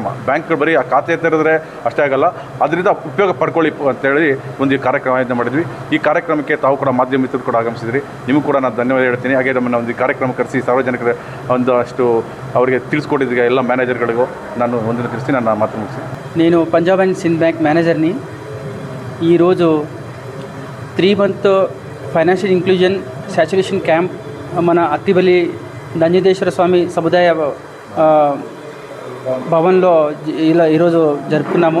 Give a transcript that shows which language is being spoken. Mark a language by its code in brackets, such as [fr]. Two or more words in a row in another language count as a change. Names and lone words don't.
[kn] ಬ್ಯಾಂಕ್ಗಳು ಬರೀ ಆ ಖಾತೆ ತೆರೆದ್ರೆ ಅಷ್ಟೇ ಆಗಲ್ಲ, ಅದರಿಂದ ಉಪಯೋಗ ಪಡ್ಕೊಳ್ಳಿ ಅಂತೇಳಿ ಒಂದು ಈ ಕಾರ್ಯಕ್ರಮ ಆಯೋಜನೆ ಮಾಡಿದ್ವಿ. ಈ ಕಾರ್ಯಕ್ರಮಕ್ಕೆ ತಾವು ಕೂಡ ಮಾಧ್ಯಮ ಮಿತ್ರರು ಕೂಡ ಆಗಮಿಸಿದ್ರಿ. ನಿಮಗೂ ಕೂಡ ನಾನು ಧನ್ಯವಾದ ಹೇಳ್ತೀನಿ. ಹಾಗೆ ನಮ್ಮನ್ನು ಒಂದು ಕಾರ್ಯಕ್ರಮ ಕರೆಸಿ ಸಾರ್ವಜನಿಕರ ಒಂದಷ್ಟು ಅವರಿಗೆ ತಿಳಿಸ್ಕೊಟ್ಟಿದ್ದೆ ಎಲ್ಲ ಮ್ಯಾನೇಜರ್ಗಳಿಗೂ ನಾನು ಒಂದನ್ನು ತಿಳಿಸಿ ನನ್ನ ಮಾತು ಮುಗಿಸಿ. [te] నేను పంజాబ్ అండ్ సింధ్ బ్యాంక్ మేనేజర్ని. ఈరోజు 3 [en] month financial inclusion saturation camp [te] మన అత్తిబెలి నంజుండేశ్వర స్వామి సముదాయ భవన్లో ఇలా ఈరోజు జరుపుకున్నాము.